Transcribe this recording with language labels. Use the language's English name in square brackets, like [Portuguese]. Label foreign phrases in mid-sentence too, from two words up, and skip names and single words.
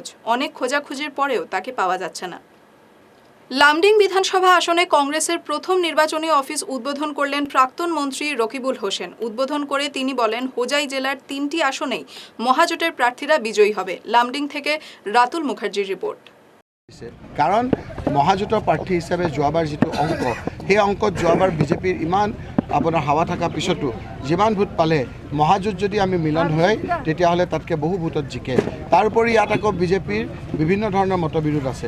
[Bangla] অনেক খোঁজাখুঁজির পরেও তাকে পাওয়া যাচ্ছে না। লামডিং বিধানসভা আসনে কংগ্রেসের প্রথম নির্বাচনী অফিস উদ্বোধন করলেন প্রাক্তন মন্ত্রী রকিবুল হোসেন। উদ্বোধন করে তিনি বলেন, হোজাই জেলার 3টি আসনেই মহাজোটের প্রার্থীরা বিজয়ী হবে। লামডিং থেকে রাতুল মুখার্জির রিপোর্ট। [Assamese] কাৰণ মহাজোঁটৰ প্ৰাৰ্থী হিচাপে যোৱাবাৰ যিটো অংক, সেই অংকত যোৱাবাৰ বিজেপিৰ ইমান আপোনাৰ হাৱা থকা পিছতো যিমান ভোট পালে মহাজোঁট যদি আমি মিলন হয় তেতিয়াহ'লে তাতকৈ বহু ভোটত জিকে। তাৰোপৰি ইয়াত আকৌ বিজেপিৰ বিভিন্ন ধৰণৰ মতবিৰোধ আছে।